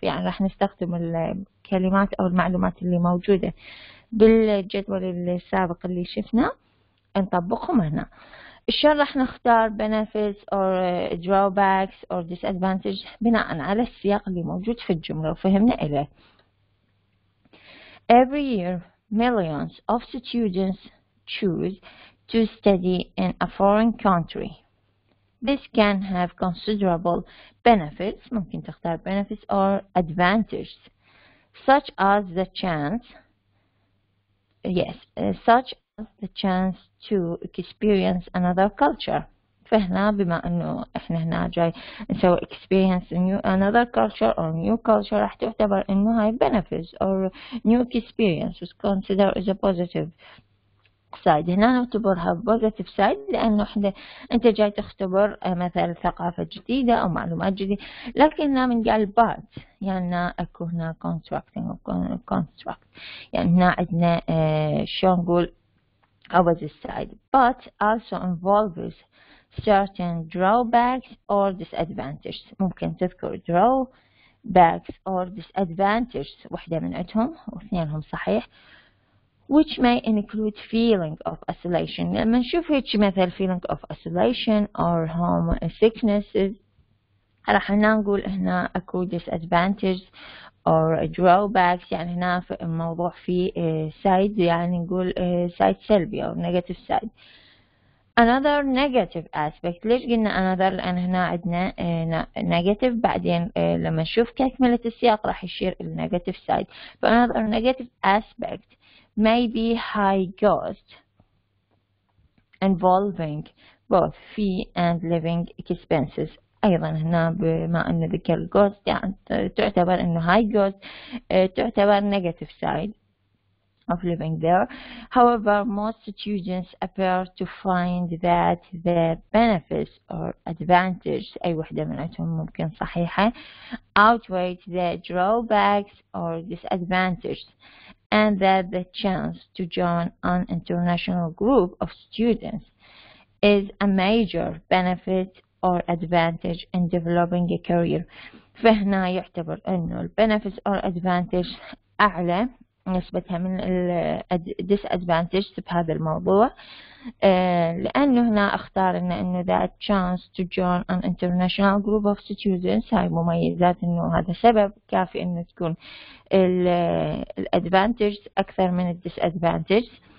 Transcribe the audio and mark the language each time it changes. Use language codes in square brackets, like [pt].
[ar] يعني راح نستخدم الكلمات أو المعلومات اللي موجودة بالجدول السابق اللي شفنا نطبقهم هنا. شلون راح نختار [en] benefits or drawbacks or disadvantages [ar] بناء على السياق اللي موجود في الجملة وفهمنا إليه. [en] Every year millions of students choose to study in a foreign country. This can have considerable benefits [ar] ممكن تختار [en] benefits or advantages such as the chance the chance to experience another culture. [ar] فهنا بما انه احنا هنا جاي نسوي [en] experience another culture or new culture [ar] راح تعتبر انه هاي [en] benefits or new experience is considered as a positive side. [ar] هنا نعتبرها positive side لانه انت جاي تختبر مثلا ثقافة جديدة او معلومات جديدة، لكن هنا من قال but يعني اكو هنا construct يعني هنا عندنا شلون نقول [en] opposite side but also involves certain drawbacks or disadvantages. [ar] ممكن تذكر [en] drawbacks or disadvantages [ar] واحدة من عندهم واثنينهم صحيح [en] which may include feeling of isolation. [ar] لما نشوف هيك مثل [en] feeling of isolation or homesickness [ar] راح نقول هنا اكو disadvantages or drawbacks. يعني هنا في الموضوع فيه side يعني نقول side سلبي أو negative side. [en] Another negative aspect. [ar] ليش قلنا another؟ لأن هنا عندنا negative بعدين لما نشوف تكملة السياق راح يشير إلى negative side. [en] Another negative aspect may be high cost involving both fee and living expenses. [ar] أيضا هنا بما أن ذكر cost يعني تعتبر أنه high cost تعتبر negative side of living there. [en] However, most students appear to find that the benefits or advantages [ar] أي وحدة من عندهم ممكن صحيحة [en] outweigh the drawbacks or disadvantages, and that the chance to join an international group of students is a major benefit or advantage in developing a career. [ar] فهنا يعتبر أنه ال benefits or advantage أعلى نسبتها من ال disadvantage بهذا الموضوع، لأنه هنا اختار أنه [en] that chance to join an international group of students. [ar] هاي مميزات أنه هذا سبب كافي أنه تكون ال advantage أكثر من ال disadvantage.